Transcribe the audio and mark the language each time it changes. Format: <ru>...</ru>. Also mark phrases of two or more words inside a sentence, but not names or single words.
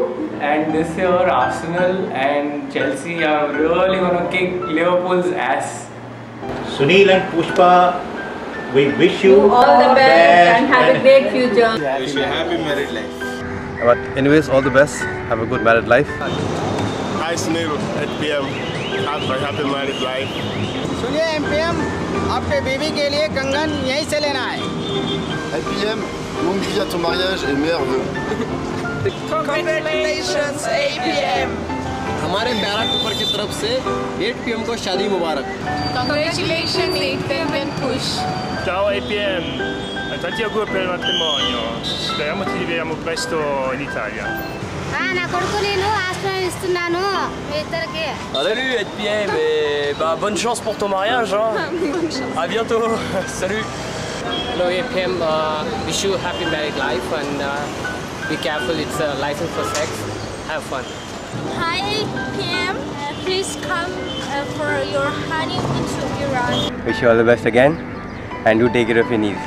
<en>And this year Arsenal and Chelsea are really going to kick Liverpool's ass. Sunil and Pushpa, we wish you all the best and have a great future. Wish you a happy married life. But anyways, all the best. Have a good married life. Hi Sunil, 8 PM. Have a happy married life.</en> <hi>सुनिए MPM, आपके बीवी के लिए कंगन यहीं से लेना है.</hi> <fr>8 PM, longue vie à ton mariage et meilleurs vœux.</fr> <en>Congratulations 8 PM.</en> <hi>हमारे प्यारा कुपर की तरफ से 8 PM को शादी मुबारक.</hi> <en>Congratulations 8 PM and Push.</en> <it>Ciao 8 PM, tanti auguri per il matrimonio. Speriamo ci rivediamo presto in Italia.</it> <te>నా కొడుకు నేను ఆశ్రయం ఇస్తున్నాను మీ ఇద్దరికి.</te> <fr>Salut 8 PM et bah bonne chance pour ton mariage hein. À bientôt. Salut.</fr> <en>Hello 8 PM, wish you a happy married life and be careful, it's a license for sex. Have fun. Hi 8 PM, please come for your honeymoon to Iran. Wish you all the best again and do take care of your needs.</en>